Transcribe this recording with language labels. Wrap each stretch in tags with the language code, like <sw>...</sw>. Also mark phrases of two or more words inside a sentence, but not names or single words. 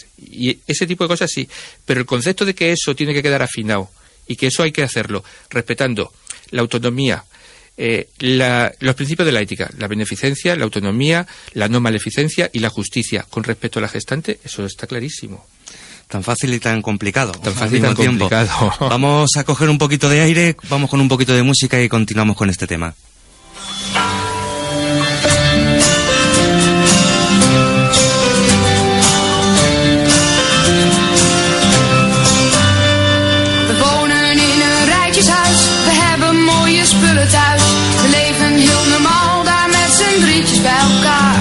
<es>Y ese tipo de cosas sí, pero el concepto de que eso tiene que quedar afinado y que eso hay que hacerlo respetando la autonomía, los principios de la ética, la beneficencia, la autonomía, la no maleficencia y la justicia con respecto a la gestante, eso está clarísimo. Tan fácil y tan complicado. Tan fácil y tan complicado. Vamos a coger un poquito de aire, vamos con un poquito de música y continuamos con este tema.</es> <nl>We wonen in een rijtjeshuis, we hebben mooie spullen thuis. We leven heel normaal daar met z'n drietjes bij elkaar.</nl>